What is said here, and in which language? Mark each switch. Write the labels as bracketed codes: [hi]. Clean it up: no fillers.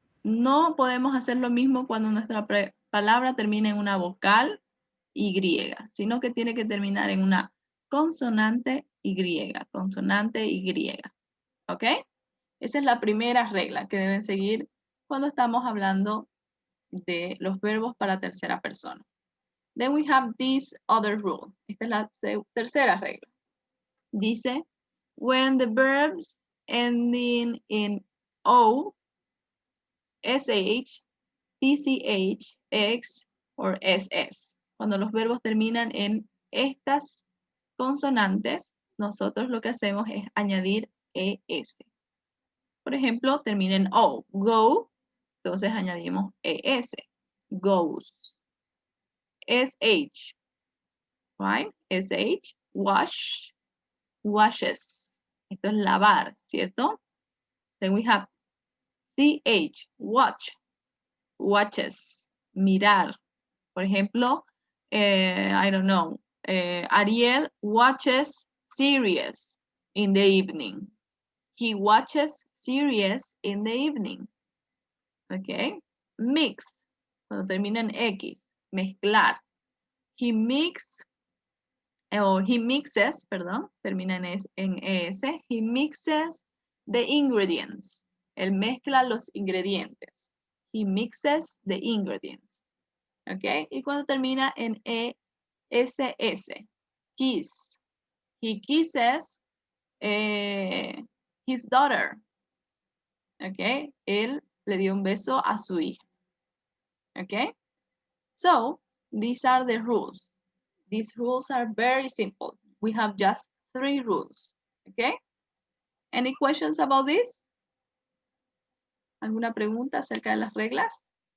[es] No podemos hacer lo mismo cuando nuestra palabra termina en una vocal Y, sino que tiene que terminar en una consonante Y, consonante Y. ¿Ok? Esa es la primera regla que deben seguir cuando estamos hablando de los verbos para tercera persona. [en] Then we have this other rule. [es] Esta es la tercera regla. Dice, [en] when the verbs ending in O, SH, TCH, X, or SS. [es] Cuando los verbos terminan en estas consonantes, nosotros lo que hacemos es añadir ES. Por ejemplo, termina en O, go, entonces añadimos ES, goes. [en] SH, right? SH, wash, washes. [es] Esto es lavar, ¿cierto? [en] Then we have CH, watch, watches, [es] mirar. Por ejemplo, [en] I don't know, Ariel watches series in the evening. He watches series in the evening. Okay. [es] Mix, cuando termina en X, mezclar. [en] He mixes, [es] perdón, termina en ES. [en] He mixes the ingredients. [es] Él mezcla los ingredientes. [en] He mixes the ingredients. [es] ¿Ok? Y cuando termina en ESS, kiss. [en] He kisses his daughter. ¿Ok? [es] Él le dio un beso a su hija. [en] ¿Ok? So, these are the rules. These rules are very simple. We have just 3 rules. ¿Ok? Any questions about this? [es] ¿Alguna pregunta acerca de las reglas?